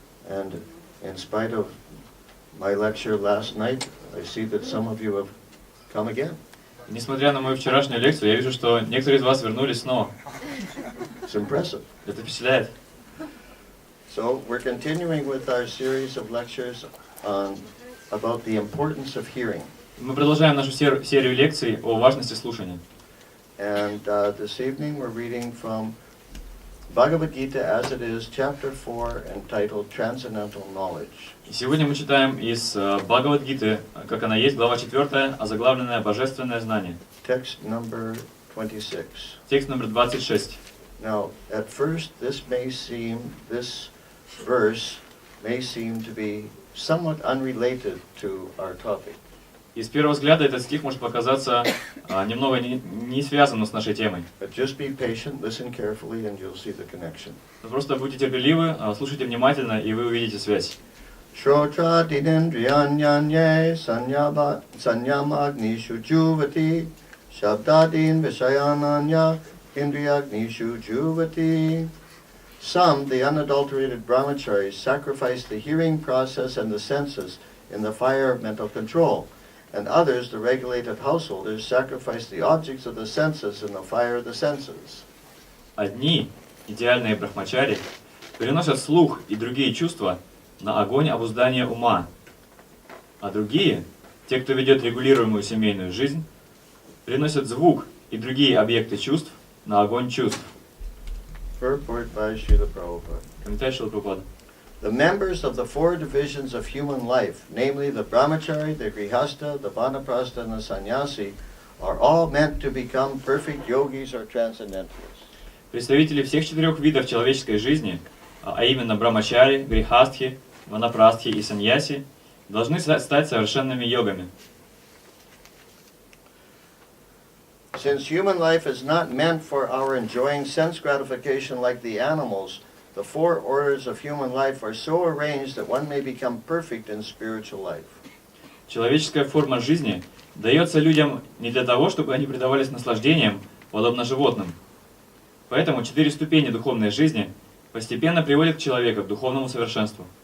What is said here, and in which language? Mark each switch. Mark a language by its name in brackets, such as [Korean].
[English] And in spite of my lecture last night, I see that some of you have come again. [Russian] Несмотря на мою вчерашнюю лекцию, я вижу, что некоторые из вас вернулись снова. [English] It's impressive. [Russian] Это впечатляет. [English] So we're continuing with our series of lectures about the importance of hearing. [Russian] Мы продолжаем нашу серию лекций о важности слушания. [English] And this evening we're reading from Bhagavat Gite as it is, chapter 4, entitled Transcendental Knowledge. [Russian] И сегодня мы читаем из Бхагават Гиты, как она есть, глава 4, озаглавленная «Божественное знание». [English] Text number 26. [Russian] Текст номер 26. [English] Now, at first, this verse may seem to be somewhat unrelated to our topic. [Russian] И с первого взгляда этот стих может показаться немного не связанным с нашей темой. [English] But just be patient, listen carefully, and you'll see the connection. [Russian] Но просто будьте терпеливы, слушайте внимательно, и вы увидите связь. [Sanskrit] Shrotra dinendriyanyanye sanyamagnishu juvati shabdadin vishayananya indriyagnishu juvati [English] Some, the unadulterated brahmacharis, sacrifice the hearing process and the senses in the fire of mental control, and others, the regulated householders, sacrifice the objects of the senses in the fire of the senses. [Russian] Одни, идеальные брахмачари, переносят слух и другие чувства на огонь обуздания ума, а другие, те, кто ведет регулируемую семейную жизнь, приносят звук и другие объекты чувств на огонь чувств. [English] Purport by Srila Prabhupada. [Russian] Комментарий Шрилы Прабхупады. [English] The members of the four divisions of human life, namely the brahmachari, the grihastha, the vanaprastha, and the sannyasi, are all meant to become perfect yogis or transcendentalists. [Russian] Представители всех четырех видов человеческой жизни, а именно брамачари, грихастхи, ванапрастхи и саньяси, должны стать совершенными йогами. [English] Since human life is not meant for our enjoying sense gratification like the animals, the four orders of human life are so arranged that one may become perfect in spiritual life. [Russian] Человеческая форма жизни дается людям не для того, чтобы они предавались наслаждениям, подобно животным. Поэтому 4 ступени духовной жизни постепенно приводят человека к духовному совершенству.